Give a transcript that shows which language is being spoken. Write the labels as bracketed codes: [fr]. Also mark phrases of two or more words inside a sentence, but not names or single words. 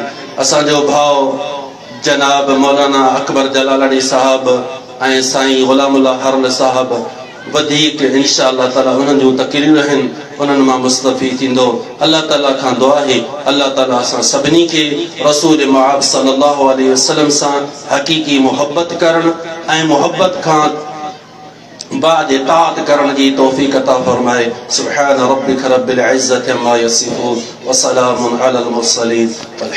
[sd] असांजो भाउ जनाब मौलाना अकबर जलालड़ी साहब ऐं साईं गुलामुल्लाह हरल साहब वधीक [ar] إن شاء الله تعالى [sd] उन्हनि जूं तकरीर आहिनि उन्हनि मां मुस्तफ़ी थींदो। अल्लाह ताला खां दुआ आहे अल्लाह ताला असां सभिनी खे रसूल मुआब [ar] صلى الله عليه وسلم [sd] सां हक़ीक़ी मोहब्बत करण ऐं मोहब्बत खां बाद इताअत करण जी तौफीक अता फरमाए। [ar] سبحان ربك رب العزة عما يصفون وسلام على المرسلين.